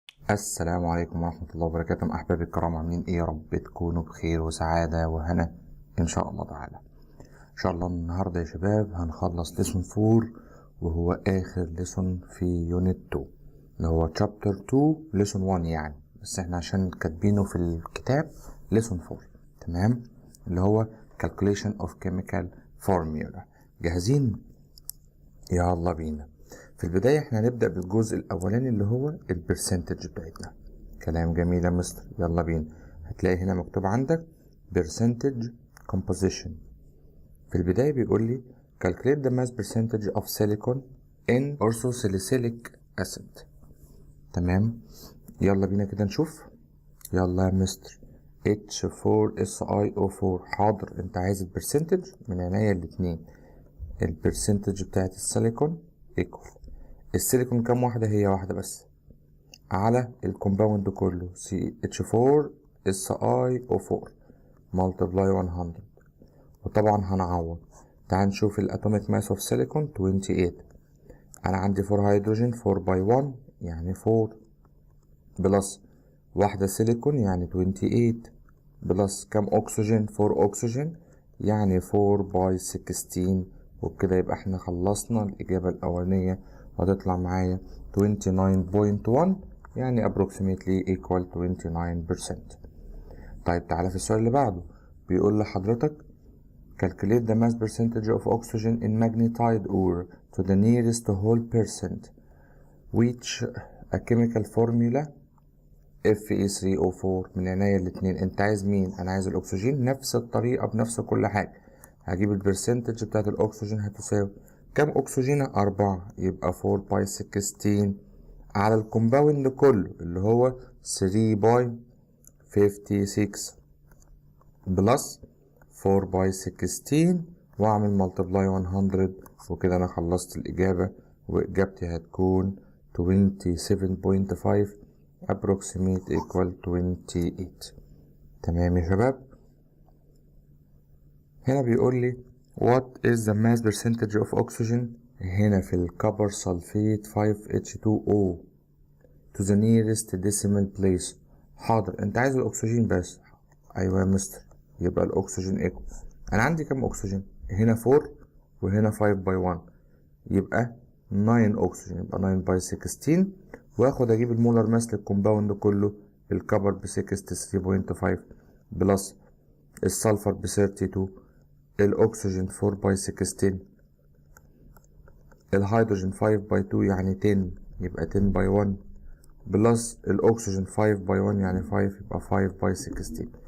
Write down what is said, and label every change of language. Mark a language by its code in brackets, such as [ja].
[ar] السلام عليكم ورحمة الله وبركاته. أحبابي الكرام، عاملين إيه؟ يا رب تكونوا بخير وسعادة وهنا إن شاء الله تعالى. إن شاء الله النهاردة يا شباب هنخلص ليسون 4، وهو آخر ليسون في يونت 2 اللي هو chapter 2 ليسون 1 يعني، بس إحنا عشان كاتبينه في الكتاب ليسون 4. تمام، اللي هو [en] calculation of chemical formula. [ar] جاهزين؟ يلا بينا. في البداية احنا هنبدأ بالجزء الأولاني اللي هو البرسنتج بتاعتنا. كلام جميل يا مستر، يلا بينا. هتلاقي هنا مكتوب عندك [en] percentage composition. [ar] في البداية بيقول لي [en] calculate the mass percentage of silicon in orthosalicylic acid. [ar] تمام، يلا بينا كده نشوف. يلا يا مستر، H4SiO4. حاضر، انت عايز البرسنتج من عينيا الاتنين. البرسنتج بتاعت السيليكون ايكوال السيليكون كام واحدة؟ هي واحدة بس على الكومباوند كله CH4SiO4 multiply 100. وطبعا هنعوض. تعال نشوف الاتوميك ماس اوف سيليكون 28. انا عندي 4 هيدروجين، 4 باي 1 يعني 4 بلس واحدة سيليكون يعني 28 بلس كام اكسجين؟ 4 اكسجين يعني 4 باي 16. وبكده يبقى احنا خلصنا الإجابة الأولانية، هتطلع معايا 29.1 يعني [en] approximately equal [ar] 29%. طيب تعالى في السؤال اللي بعده، بيقول لحضرتك [en] calculate the mass percentage of oxygen in magnetite ore to the nearest whole percent which a chemical formula Fe3O4. [ar] من عينيا الاتنين. انت عايز مين؟ انا عايز الاكسجين، نفس الطريقة بنفس كل حاجة. هجيب البرسنتج بتاعت الاكسجين هتساوي كام اكسجين؟ 4 يبقى 4 باي 16 على الكومباوند كله اللي هو 3 باي 56 بلس 4 باي 16 واعمل ملتبلاي 100. وكده انا خلصت الاجابة، واجابتي هتكون 27.5 [en] approximate equal [ar] 28. تمام يا شباب. هنا بيقول لي [en] what is the mass percentage of oxygen [ar] هنا في الكبر سلفيت [en] 5H2O to the nearest decimal place. [ar] حاضر، انت عايز الاكسجين بس. ايوه يا مستر، يبقى الاكسجين ايكوال انا عندي كام اكسجين؟ هنا 4 وهنا 5 باي 1 يبقى 9 اكسجين، يبقى 9 باي 16. واخد اجيب المولر ماس للكومباوند كله. الكبر ب 63.5 بلس السلفر ب 32، الاكسجين 4 باي 16، الهيدروجين 5 باي 2 يعني 10 يبقى 10 باي 1 بلس الاكسجين 5 باي 1 يعني 5 يبقى 5 باي 16.